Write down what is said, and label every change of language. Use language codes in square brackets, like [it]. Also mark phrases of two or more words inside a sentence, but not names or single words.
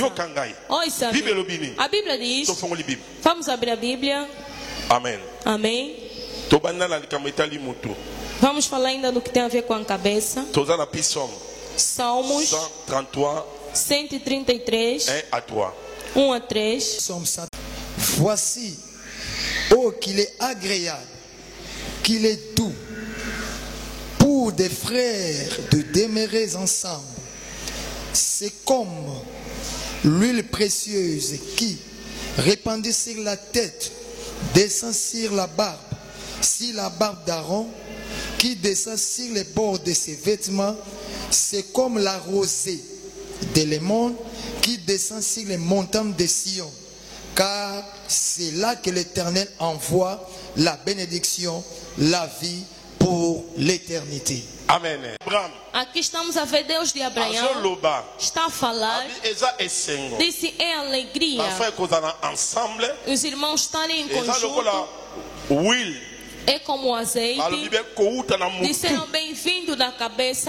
[pt] Ouça, a Bíblia diz. Vamos abrir a Bíblia. Amém. Amém. Vamos falar ainda do que tem a ver com a cabeça. Salmos 133 1 a 3. [fr] Voici, oh qu'il est agréable, qu'il est doux pour des frères de demeurer ensemble. C'est comme l'huile précieuse qui, répandue sur la tête, descend sur la barbe d'Aaron, qui descend sur les bords de ses vêtements. C'est comme la rosée de Lémon qui descend sur les montagnes de Sion. Car c'est là que l'Éternel envoie la bénédiction, la vie pour l'éternité. Amen. [pt] Aqui estamos a ver Deus de Abraão. Está a falar. Disse é alegria. Os irmãos estarem em conjunto. É como o azeite. Disseram bem-vindo da cabeça.